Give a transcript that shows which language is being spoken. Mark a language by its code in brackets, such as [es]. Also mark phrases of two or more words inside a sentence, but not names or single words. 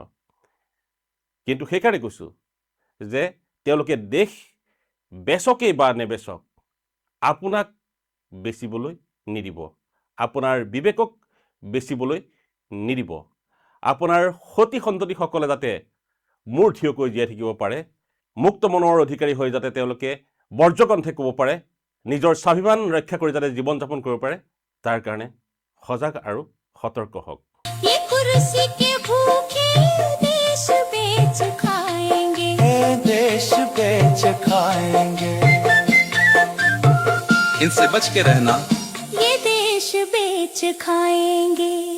[as] কিন্তু সেইকাৰণে কৈছোঁ যে তেওঁলোকে দেশ বেচকেই বা নেবেচক আপোনাক বেচিবলৈ নিদিব, আপোনাৰ বিবেকক বেচিবলৈ নিদিব। আপোনাৰ সতি সন্ততিসকলে যাতে মূৰ থিয়কৈ জীয়াই থাকিব পাৰে, মুক্ত মনৰ অধিকাৰী হৈ যাতে তেওঁলোকে বৰ্জকণ্ঠে ক'ব পাৰে, নিজৰ স্বাভিমান ৰক্ষা কৰি যাতে জীৱন যাপন কৰিব পাৰে, তাৰ কাৰণে সজাগ আৰু সতৰ্ক হওক। [hi] ये कुर्सी के भूखे देश बेच खाएंगे, देश बेच खाएंगे। इनसे बच के रहना, ये देश बेच खाएंगे।